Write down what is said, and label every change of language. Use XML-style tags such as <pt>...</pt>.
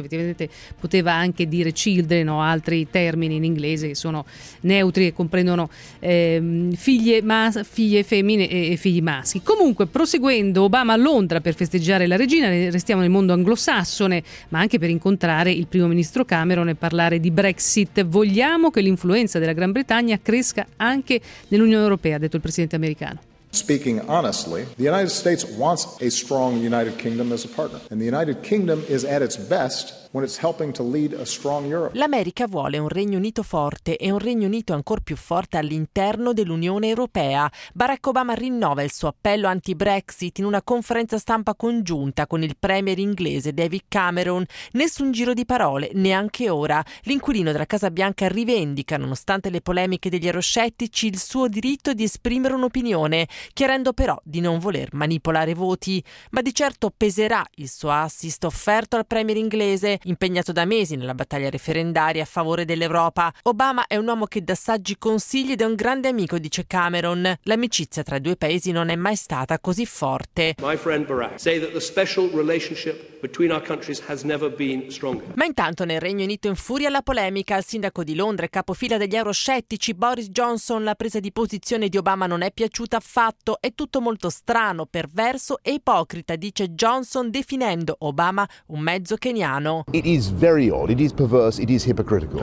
<it>Effettivamente poteva anche dire children o altri termini in inglese che sono neutri e comprendono figlie femmine e figli maschi. Comunque, proseguendo, Obama a Londra per festeggiare la regina, restiamo nel mondo anglosassone, ma anche per incontrare il primo ministro Cameron e parlare di Brexit. Vogliamo che l'influenza della Gran Bretagna cresca anche nell'Unione Europea, ha detto il presidente americano.</it> <en>Speaking honestly, the United States wants a strong United Kingdom as a partner, and the United Kingdom is at its best when it's helping to lead a strong Europe.</en> <it>L'America vuole un Regno Unito forte e un Regno Unito ancor più forte all'interno dell'Unione Europea. Barack Obama rinnova il suo appello anti-Brexit in una conferenza stampa congiunta con il premier inglese David Cameron. Nessun giro di parole, neanche ora. L'inquilino della Casa Bianca rivendica, nonostante le polemiche degli euroscettici, il suo diritto di esprimere un'opinione, chiarendo però di non voler manipolare voti. Ma di certo peserà il suo assist offerto al premier inglese, impegnato da mesi nella battaglia referendaria a favore dell'Europa. Obama è un uomo che dà saggi consigli ed è un grande amico, dice Cameron. L'amicizia tra i due paesi non è mai stata così forte.</it> <en>My friend Barack say that the special relationship between our countries has never been stronger.</en> <it>Ma intanto nel Regno Unito infuria la polemica. Il sindaco di Londra e capofila degli euroscettici Boris Johnson, la presa di posizione di Obama non è piaciuta affatto. È tutto molto strano, perverso e ipocrita, dice Johnson, definendo Obama un mezzo keniano.</it> <en>It is very odd, it is perverse, it is hypocritical.</en>